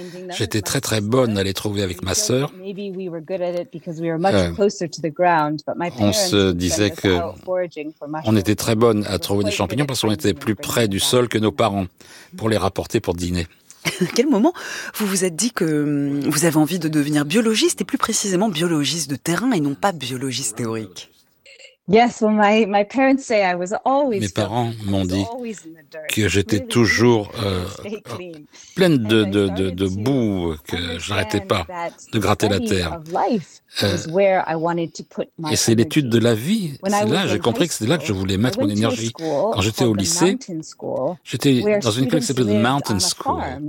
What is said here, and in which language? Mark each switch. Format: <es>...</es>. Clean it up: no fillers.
<fr>J'étais très, très bonne à les trouver avec ma sœur. On se disait qu'on était très bonne à trouver des champignons parce qu'on était plus près du sol que nos parents pour les rapporter pour dîner. À quel moment vous vous êtes dit que vous avez envie de devenir biologiste et plus précisément biologiste de terrain et non pas biologiste théorique?</fr> <en>Yes, well, my parents say I was always.</en> <fr>Mes parents m'ont dit que j'étais toujours pleine de boue, que j'arrêtais pas de gratter la terre. Et c'est l'étude de la vie. C'est là, j'ai compris que c'était là que je voulais mettre mon énergie. Quand j'étais au lycée, j'étais dans une école qui s'appelait The Mountain School.</fr>